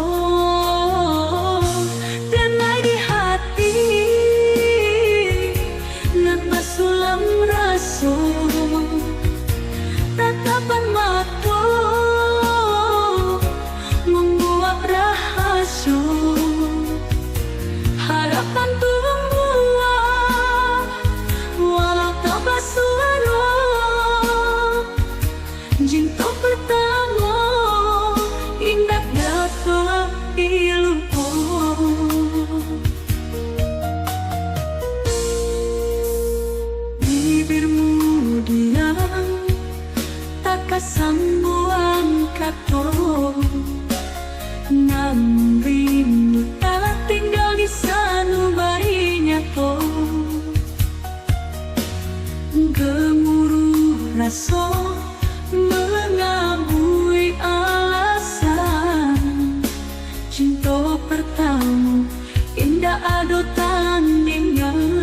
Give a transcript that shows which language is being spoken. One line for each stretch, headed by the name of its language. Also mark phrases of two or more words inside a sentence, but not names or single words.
Indonesian: Tatapan mata membuat rahasia, harapan tua, walau tak basuaro, cinta pertama, indah dapat dilupa. Bibirmu diam,
Minangkabau: sambuang kato,
Indonesian: namun rindu tak tinggal di sanubarinya to. Gemuruh rasa mengabui alasan, cinta pertama indah ado tandingan.